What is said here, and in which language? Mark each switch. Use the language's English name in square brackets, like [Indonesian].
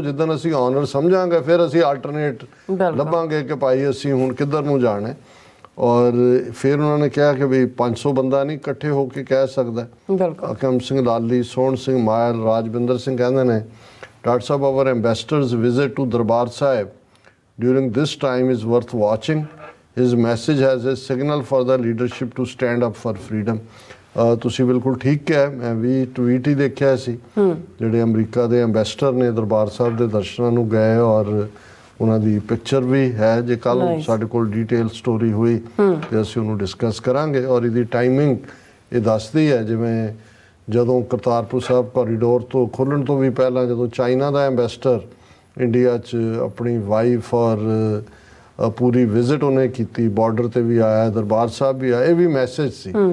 [Punjabi] ਜਿੱਦਣ ਅਸੀਂ ਆਨਰ ਸਮਝਾਂਗੇ ਫਿਰ ਅਸੀਂ ਆਲਟਰਨੇਟ ਲੱਭਾਂਗੇ ਕਿ ਭਾਈ ਅਸੀਂ ਹੁਣ ਕਿੱਧਰ ਨੂੰ ਜਾਣਾ। ਔਰ ਫਿਰ ਉਹਨਾਂ ਨੇ ਕਿਹਾ ਕਿ ਵੀ 500 ਬੰਦਾ ਨਹੀਂ ਇਕੱਠੇ ਹੋ ਕੇ ਕਹਿ ਸਕਦਾ। ਬਿਲਕੁਲ [English] Akram Singh Lali, Sohan Singh Mayal, Rajwinder Singh [Punjabi] ਕਹਿੰਦੇ ਨੇ doctor Sahib [English] our ambassador's visit to Darbar Sahib during this time is worth watching. His message has a signal for the leadership to stand up for freedom. [Punjabi] ਤੁਸੀਂ ਬਿਲਕੁਲ ਠੀਕ ਕਿਹਾ, ਮੈਂ ਵੀ ਟਵੀਟ ਹੀ ਦੇਖਿਆ ਸੀ ਜਿਹੜੇ ਅਮਰੀਕਾ ਦੇ ਐਂਬੈਸਡਰ ਨੇ ਦਰਬਾਰ ਸਾਹਿਬ ਦੇ ਦਰਸ਼ਨਾਂ ਨੂੰ ਗਏ ਔਰ ਉਹਨਾਂ ਦੀ ਪਿਕਚਰ ਵੀ ਹੈ। ਜੇ ਕੱਲ ਸਾਡੇ ਕੋਲ ਡਿਟੇਲ ਸਟੋਰੀ ਹੋਈ ਤੇ ਅਸੀਂ ਉਹਨੂੰ ਡਿਸਕਸ ਕਰਾਂਗੇ। ਔਰ ਇਹਦੀ ਟਾਈਮਿੰਗ ਇਹ ਦੱਸਦੀ ਹੈ ਜਿਵੇਂ ਜਦੋਂ ਕਰਤਾਰਪੁਰ ਸਾਹਿਬ ਕੋਰੀਡੋਰ ਤੋਂ ਖੁੱਲ੍ਹਣ ਤੋਂ ਵੀ ਪਹਿਲਾਂ ਜਦੋਂ ਚਾਈਨਾ ਦਾ ਐਂਬੈਸਡਰ ਇੰਡੀਆ 'ਚ ਆਪਣੀ ਵਾਈਫ ਔਰ ਪੂਰੀ ਵਿਜ਼ਿਟ ਉਹਨੇ ਕੀਤੀ, ਬਾਰਡਰ ਤੇ ਵੀ ਆਇਆ, ਦਰਬਾਰ ਸਾਹਿਬ ਵੀ ਆਇਆ, ਇਹ ਵੀ ਮੈਸੇਜ ਸੀ।